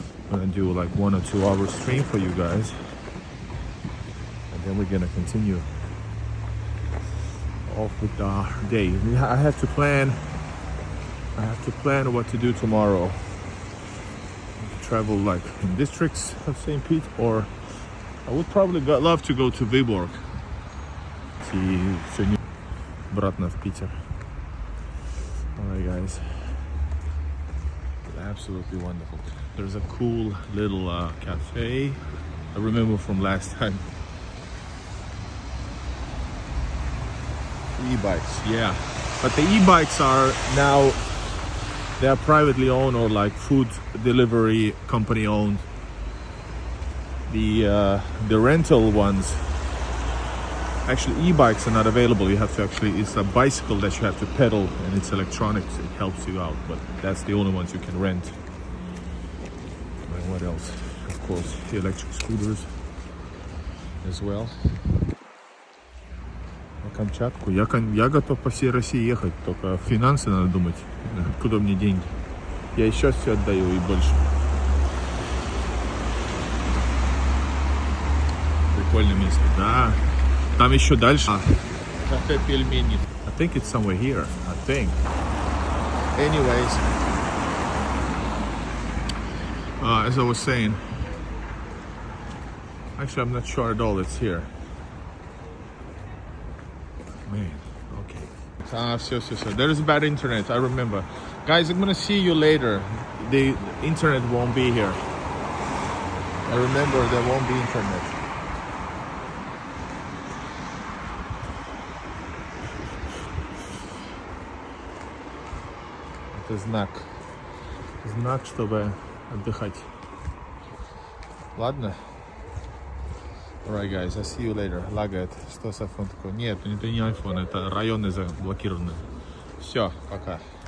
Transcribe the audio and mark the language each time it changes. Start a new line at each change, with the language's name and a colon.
English: I'm gonna do like 1 or 2 hour stream for you guys, and then we're gonna continue off with our day. I have to plan what to do tomorrow. Travel like in districts of St. Pete, or I would probably love to go to Vyborg.
Russian: Сегодня обратно в Питер.
English: Alright, guys. Absolutely wonderful. There's a cool little cafe. I remember from last time. E-bikes, yeah. But the e-bikes are now, they are privately owned or like food delivery company owned. The rental ones, actually e-bikes are not available. You have to it's a bicycle that you have to pedal, and it's electronics. It helps you out, but that's the only ones you can rent. And what else? Of course, the electric scooters as well.
Russian: На Камчатку. Я готов по всей России ехать, только финансы надо думать, откуда мне деньги. Я и сейчас все отдаю и больше. Прикольное место, да. Там еще дальше. Кафе пельмени.
English: I think it's somewhere here. I think. Anyways, as I was saying, actually I'm not sure at all it's here. Man, okay.
Russian: Все.
English: There is bad internet, I remember. Guys, I'm gonna see you later. The internet won't be here. I remember there won't be internet.
Russian: Это знак. знак, чтобы отдыхать. Ладно?
English: Alright, guys, I'll see you later.
Russian: Лагает. Что с iPhone такое? Нет, это не iPhone, это районы заблокированы. Все, пока.